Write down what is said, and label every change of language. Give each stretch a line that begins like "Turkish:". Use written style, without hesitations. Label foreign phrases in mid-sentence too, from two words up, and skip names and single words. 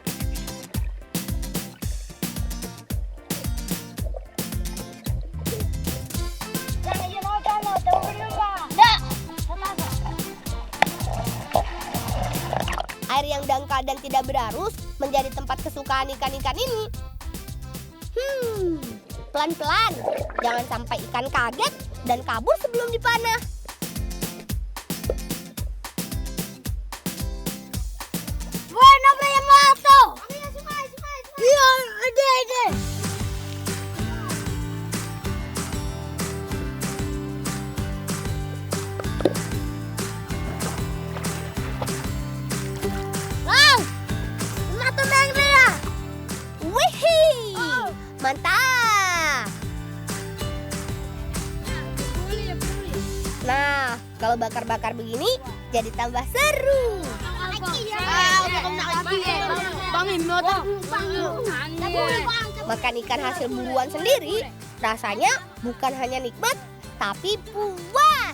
Indonesian: Air yang dangkal dan tidak berarus menjadi tempat kesukaan ikan-ikan ini. Pelan-pelan, jangan sampai ikan kaget dan kabur sebelum dipanah. Bueno, Primato! Iya, ada. Wow! Primato Bengria! Wihih! Mantap! Nah, kalau bakar-bakar begini jadi tambah seru. Makan ikan hasil buruan sendiri rasanya bukan hanya nikmat tapi puas.